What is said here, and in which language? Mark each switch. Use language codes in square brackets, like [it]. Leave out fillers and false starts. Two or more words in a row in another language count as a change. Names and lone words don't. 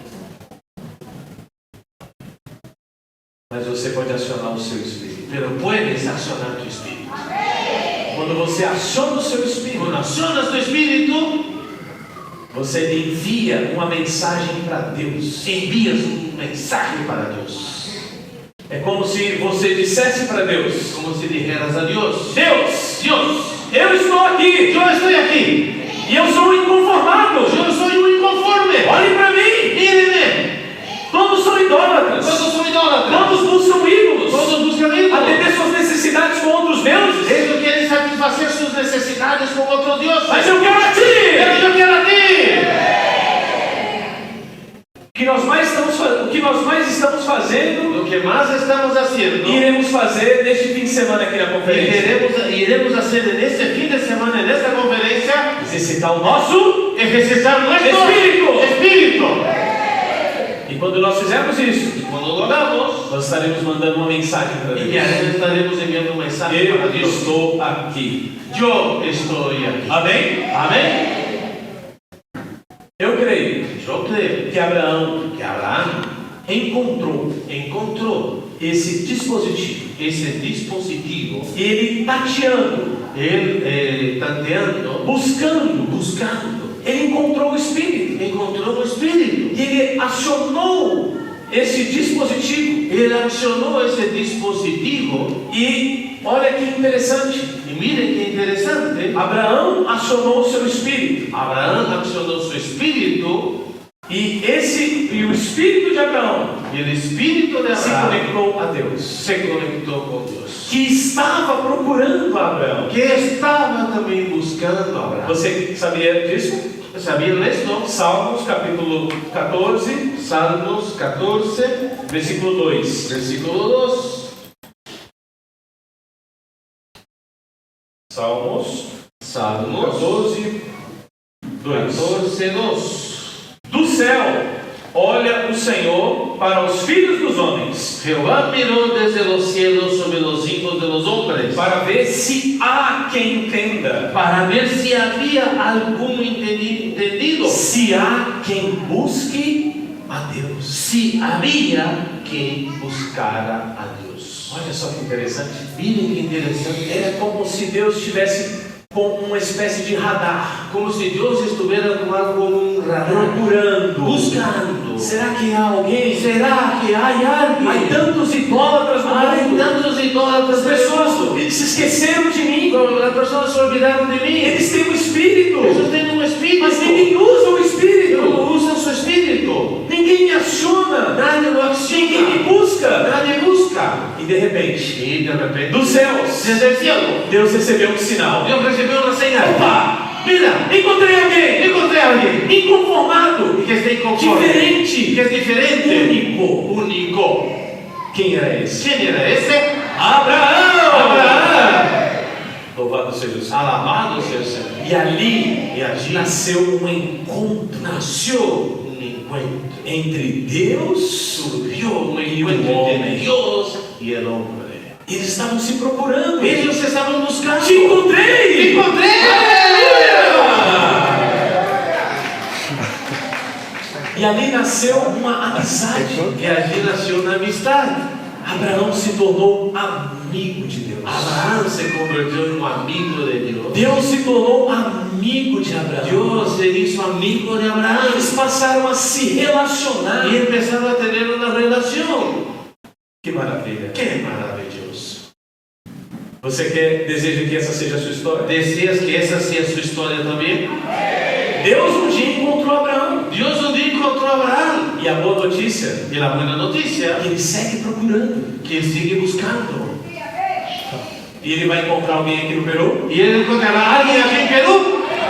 [pt] Mas você pode acionar o seu espírito. [es] Pero puedes accionar tu espíritu. [pt] Quando você aciona o seu espírito, [es] Cuando accionas tu espíritu, [pt] você envia uma mensagem para Deus. [es] envías un mensaje para Dios. [pt] É como se você dissesse para Deus: [es] Como si dijeras a Dios, [pt] Deus, [es] Dios, [pt] eu estou aqui [es] yo estoy aquí. [pt] e eu sou um inconformado. [es] Yo soy un inconforme. [pt] Olhem para mí, [es] Mírenme. [pt] todos são idólatras, [es] Todos son idólatras. [pt] todos buscam ídolos, [es] Todos buscan ídolos. [pt] atender suas necessidades com outros deuses. [es] Ellos quieren satisfacer sus necesidades con otros dioses. [pt] Mas eu quero a [es] Pero [pt] ti. [es] yo quiero a ti. [pt] O que nós mais estamos fazendo [es] Lo que más estamos haciendo [pt] e iremos fazer neste fim de semana aqui na [es] y [pt] conferência. [es] iremos hacer en este fin de semana, en esta conferencia, [pt] Exercitar o nosso. [es] ejercitar nuestro espíritu. [pt] E quando nós fizermos isso, [es] Y cuando lo hagamos, [pt] nós estaremos mandando uma mensagem para [es] y [pt] Deus. [es] estaremos enviando un mensaje para [pt] Eu [es] Dios. [pt] estou aqui. [es] Yo estoy aquí. [pt] Amém? [es] Amén. [pt] Eu creio [es] Yo creo [pt] que Abraão [es] que Abraham encontrou [pt] esse dispositivo. [es] ese dispositivo, [pt] Ele tateando, [es] él tanteando, buscando, [pt] ele encontrou o Espírito. [es] encontró un espíritu. [pt] E ele acionou esse dispositivo. [es] Él accionó ese dispositivo [pt] E olha que interessante. [es] y miren qué interesante. [pt] Abraão acionou o seu espírito. [es] Abraham accionó su espíritu [pt] E o espírito de Abraão [es] y el espíritu de [pt] se [es] Abraham [pt] conectou a Deus. [es] se conectó con Dios, [pt] Que estava procurando Abraão. [es] que estaba también buscando a Abraham. [pt] Você sabia disso? [es] ¿Sabían esto? [pt] Salmos capítulo 14, [es] Salmos 14, [pt] versículo 2. [es] versículo 2. [pt] Salmos [es] Salmos [pt] 14, 2. [es] 14, 2. [pt] Do céu olha o Senhor para os filhos dos homens, [es] Jehová miró desde los cielos sobre los hijos de los hombres [pt] para ver se há quem entenda, [es] para ver si había alguno entendido, [pt] se há quem busque a Deus. [es] si había quien buscara a Dios. [pt] Olha só que interessante. [es] Miren qué interesante. [pt] É como se Deus estivesse com uma espécie de radar, [es] Como si Dios estuviera con algo como un radar, [pt] procurando, [es] buscando. [pt] Será que há alguém? [es] ¿Será que hay [pt] Há [es] alguien? [pt] tantos idólatras no [es] Hay [pt] mundo. [es] tantos idólatras. [pt] As pessoas se esqueceram de mim. [es] Las personas se olvidaron de mí. [pt] Eles têm um espírito, [es] Ellos tienen un espíritu. [pt] mas ninguém usa o [es] Pero [pt] espírito. [es] no usan su espíritu. [pt] Ninguém me aciona. [es] Nadie lo [pt] Ninguém me [es] acciona. [pt] busca. [es] Nadie busca. [pt] E de repente, [es] Y de repente, [pt] dos céus, [es] desde el cielo, [pt] Deus recebeu um sinal. [es] Dios recibió una señal. [pt] Opa! [es] Mira, [pt] Encontrei alguém [es] encontré a alguien [pt] inconformado, [es] que está inconforme, [pt] diferente, [es] que es diferente, [pt] único. [es] único. [pt] Quem era esse? [es] ¿Quién era ese? [pt] Abraão! [es] Abraham. [pt] Louvado seja o Senhor. [es] Alabado sea el Señor. [pt] E ali [es] E allí [pt] nasceu um encontro [es] nació un encuentro. [pt] entre Deus [es] Surgió un [pt] e o [es] encuentro entre [pt] homem. [es] Dios y el hombre. [pt] Eles estavam se procurando. [es] Ellos se estaban buscando. [pt] Te encontrei! [es] ¡Te encontré! [pt] E ali nasceu uma amizade. [es] Y allí nació una amistad. [pt] Abraão se tornou amigo de Deus. [es] Abraham se convirtió en un amigo de Dios. [pt] Deus se tornou amigo de Abraão. [es] Dios se hizo amigo de Abraham. [pt] Eles passaram a se relacionar. [es] Y empezaron a tener una relación. [pt] Que maravilha! [es] ¡Qué maravilloso! [pt] Você deseja que essa seja a sua história? [es] ¿Decías que esa sea su historia también? [pt] Deus um dia encontrou Abraão. [es] Dios un día encontró a Abraham. [pt] E a boa notícia [es] Y la buena noticia, [pt] é que ele segue procurando. [es] que él sigue buscando. [pt] E ele vai encontrar alguém aqui no Peru. [es] ¿Y él encontrará a alguien aquí en Perú?